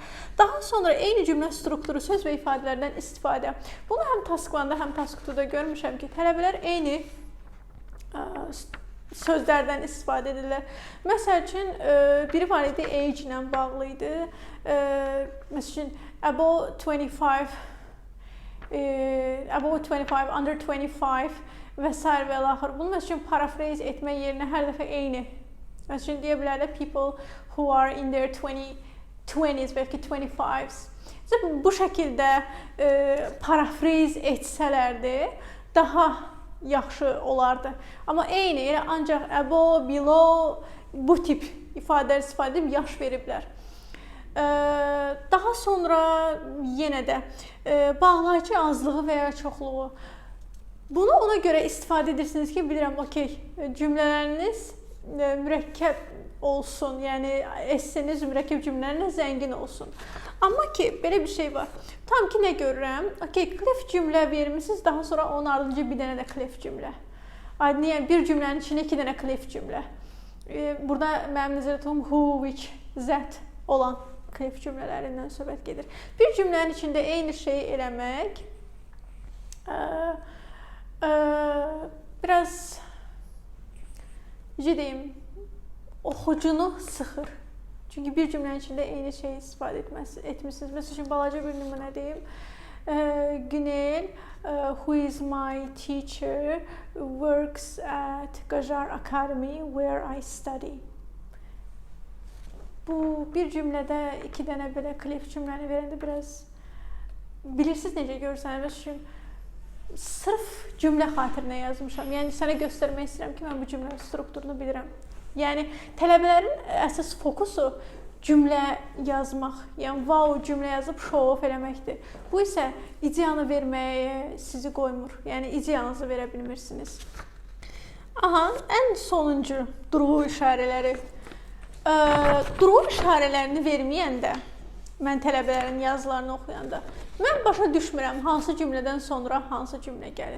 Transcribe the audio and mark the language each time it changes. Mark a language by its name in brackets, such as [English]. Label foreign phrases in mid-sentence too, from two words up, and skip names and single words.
[Azerbaijani] Daha sonra eyni cümlə strukturu, söz və ifadələrdən istifadə. Bunu həm Task-1-da, həm Task-2-da görmüşəm ki, tələbələr eyni sözlərdən istifadə edirlər. Məsəl üçün, biri var idi, age ilə bağlı idi. Məsəl üçün, [English] about 25, under 25 [Azerbaijani] və s. və l-axır. Bunu məsəl üçün paraphrase etmək yerinə hər dəfə eyni. Məsəl üçün deyə bilərlər [English] people who are in their 20s, [Azerbaijani] bəlkə 25s. Bu şəkildə paraphrase etsələrdi, daha yaxşı olardı. Amma eyni, elə ancaq [English] above, below, [Azerbaijani] bu tip ifadələr istifadə edib yaş veriblər. Daha sonra yenə də bağlayıcı azlığı və ya çoxluğu. Bunu ona görə istifadə edirsiniz ki, bilirəm, okey, cümlələriniz mürəkkəb olsun, yəni esseniz mürəkkəb cümlələrlə zəngin olsun. Amma ki, belə bir şey var. Tam ki, nə görürəm? Okey, clef cümlə vermişsiniz, daha sonra onun ardınca bir dənə də clef cümlə. Aydın, yəni bir cümlənin içində 2 dənə clef cümlə. Burada mənim nəzərətім [English] who, which, that [Azerbaijani] olan clef cümlələrindən söhbət gedir. Bir cümlənin içində eyni şeyi eləmək biraz, necə deyim, oxucunu sıxır. Çünki bir cümlənin içində eyni şeyi istifadə etmişsiniz. Məsəl üçün, balaca bir nümunə deyim. Günel, [English] who is my teacher, works at Qajar Academy where I study. [Azerbaijani] Bu bir cümlədə 2 dənə belə clef cümləni verəndə biraz bilirsiniz necə görürsənіз. Məsəl üçün, sırf cümlə xatirinə yazmışam. Yəni, sənə göstərmək istəyirəm ki, mən bu cümlənin strukturunu bilirəm. Yəni, tələbələrin əsas fokusu cümlə yazmaq, yəni wow, cümlə yazıb show-off eləməkdir. Bu isə ideyanı verməyə sizi qoymur. Yəni, ideyanızı verə bilmirsiniz. Aha, ən sonuncu durğu işarələri. Durğu işarələrini verməyəndə, mən tələbələrin yazılarını oxuyanda, mən başa düşmürəm hansı cümlədən sonra hansı cümlə gəlir.